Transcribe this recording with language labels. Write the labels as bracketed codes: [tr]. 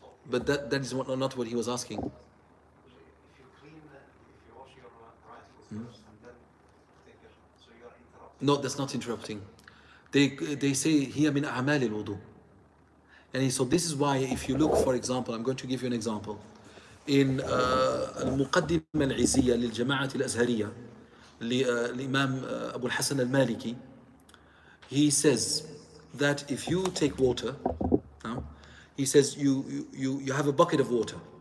[en] But that is not what he was asking. If you wash your right foot first and then take it, so you are interrupting. No, that's not interrupting. They say [ar] هي من أعمال الوضوء. [en] And so this is why if you look, for example, I'm going to give you an example. In المقدمة العزية للجماعة الأزهرية للإمام أبو الحسن المالكي, he says that if you take water, he says you have a bucket of water.